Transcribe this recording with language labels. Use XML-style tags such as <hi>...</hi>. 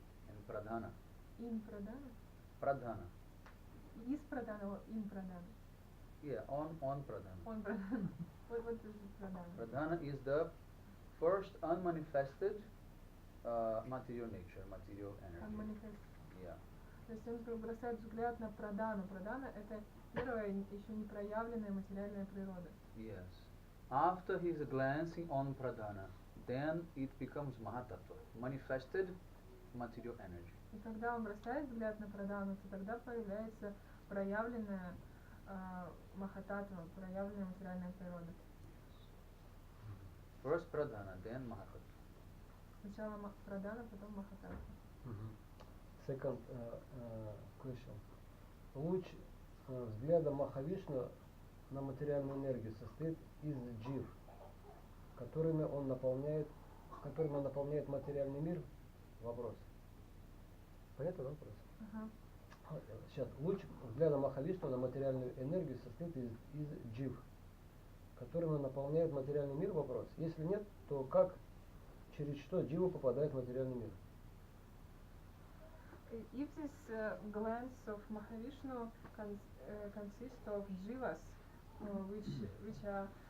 <en>In Pradhana. In Pradhana? Pradhana. Is Pradhana or in Pradhana? Yeah, on Pradhana. On Pradhana. What is Pradhana? Pradhana is the first unmanifested material nature, material energy. Unmanifest. Yeah.</en> <ru>То есть он бросает взгляд на Прадхану. Прадхана — это первая, еще не проявленная материальная природа.</ru> <en>Yes. After his glancing on Pradhana, then it becomes Mahatattva, manifested material energy.</en> <ru>И когда он бросает взгляд на Прадхану, то тогда появляется проявленная Махататтва, проявленная материальная природа.</ru> <en>First Pradhana, then Mahatattva.</en> <ru>Сначала Прадхана, потом Махататтва.</ru> <en>Second question.</en> <ru>Луч взгляда Махавишну на материальную энергию состоит из джив, которыми он наполняет материальный мир? Вопрос. Понятно, да, вопрос? Сейчас. Луч взгляда Махавишну на материальную энергию состоит из джив, которыми он наполняет материальный мир? Вопрос. Если нет, то как, через что джива попадает в материальный мир?</ru> <en>If this glance of Mahavishnu consists of jivas, which are</en>